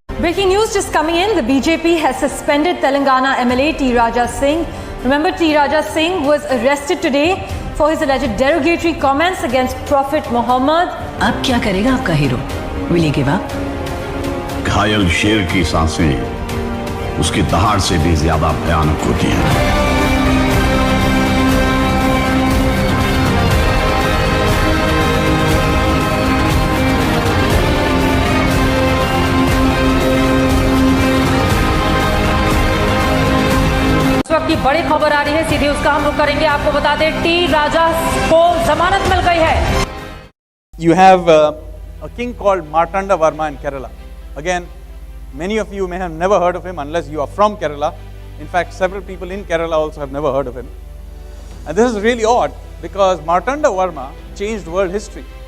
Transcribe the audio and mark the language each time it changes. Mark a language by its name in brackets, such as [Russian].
[English] Breaking news just coming in. The BJP has suspended Telangana MLA T. Raja Singh. Remember, T. Raja Singh was arrested today for his alleged derogatory comments against Prophet Muhammad. [Hindi] अब क्या करेगा आपका hero? [English] Will he give up? [Hindi] घायल शेर की सांसें उसकी दहाड़ से भी ज्यादा भयानक होती हैं। इस वक्त की बड़ी खबर आ रही है, सीधे उसका हम रुख करेंगे। आपको बता दें, टी राजा को जमानत मिल गई है। [English] You have a king called Martanda Varma in Kerala. Again, many of you may have never heard of him unless you are from Kerala. In fact, several people in Kerala also have never heard of him. And this is really odd because Martanda Varma changed world history.